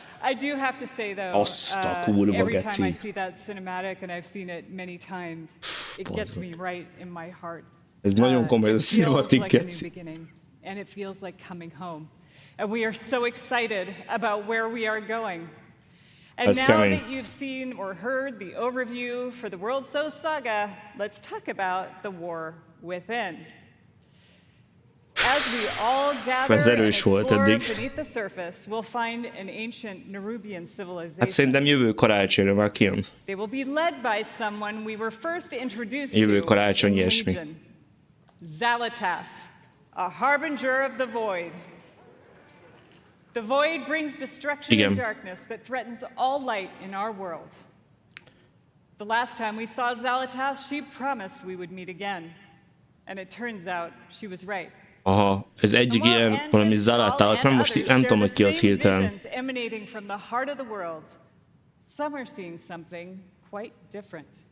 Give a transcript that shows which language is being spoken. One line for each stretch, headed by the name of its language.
English: I do have to say though, every time I see that cinematic, and I've seen it many times, it gets me right in my heart.
Hungarian: Ez nagyon komoly, ez a cinematic, geci.
English: And it feels like coming home. And we are so excited about where we are going. And now that you've seen or heard the overview for the World So Saga, let's talk about the war within. As we all gather and explore beneath the surface, we'll find an ancient Nerubian civilization.
Hungarian: Hát szerintem jövő karácsonyra már kijön.
English: They will be led by someone we were first introduced to.
Hungarian: Jövő karácsony ilyesmi.
English: Xal'atath, a harbinger of the void. The void brings destruction and darkness that threatens all light in our world. The last time we saw Xal'atath, she promised we would meet again. And it turns out she was right.
Hungarian: Aha, ez egyik ilyen valami Xal'atath, azt nem tudom, hogy ki az hirtelen.
English: Emanating from the heart of the world. Some are seeing something quite different.